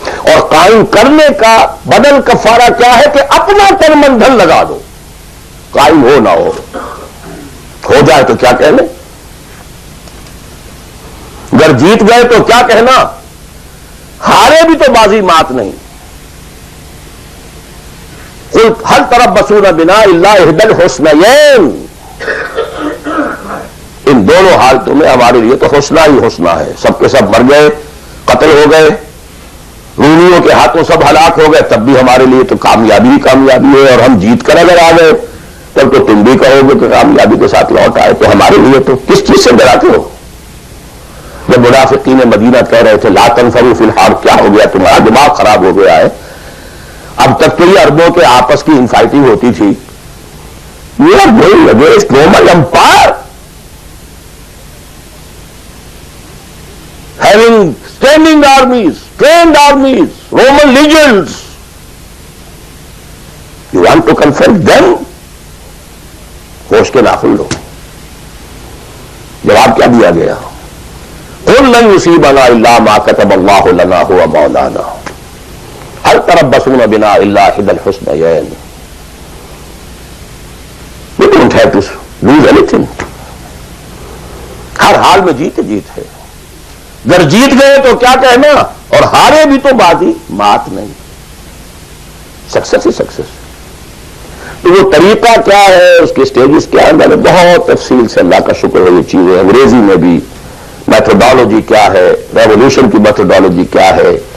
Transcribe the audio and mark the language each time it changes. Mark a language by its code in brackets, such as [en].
[ur] اور قائم کرنے کا بدل کفارہ کیا ہے کہ اپنا تن من دھن لگا دو. قائم ہو نہ ہو جائے تو کیا کہنے، اگر جیت گئے تو کیا کہنا، ہارے بھی تو بازی مات نہیں. [ar] قل هل تربصون بنا الا احدى الحسنيين. [ur] ان دونوں حالتوں میں ہمارے لیے تو حسنہ ہی حسنہ ہے. سب کے سب مر گئے، قتل ہو گئے، رومیوں کے ہاتھوں سب ہلاک ہو گئے، تب بھی ہمارے لیے تو کامیابی ہی کامیابی ہے. اور ہم جیت کر اگر آ گئے تب تو تم بھی کہو گے کہ کامیابی کے ساتھ لوٹ آئے. تو ہمارے لیے تو کس چیز سے ڈراتے ہو؟ جب منافقین مدینہ کہہ رہے تھے [ar] لا تنفروا فی الحرب، [ur] کیا ہو گیا تمہارا دماغ خراب ہو گیا ہے؟ اب تک تو یہ عربوں کے آپس کی انفائٹنگ ہوتی تھی. [en] We are going against Roman Empire, having standing armies, trained armies, Roman legions. You want to confront them? [ur] ہوش کے ناخن لو. جواب کیا دیا گیا؟ [ar] قل لن يصيبنا الا ما كتب الله لنا هو مولانا هل تربصون بنا الا احدى الحسنيين. [en] We don't have to lose anything. [ur] ہر حال میں جیت ہے. اگر جیت گئے تو کیا کہنا، اور ہارے بھی تو بازی مات نہیں. سکسیس ہی سکسیس. تو وہ طریقہ کیا ہے، اس کے سٹیجز کیا ہے، میں نے بہت تفصیل سے، اللہ کا شکر ہے، یہ چیزیں انگریزی میں بھی میتھڈالوجی کیا ہے، ریولوشن کی میتھڈالوجی کیا ہے.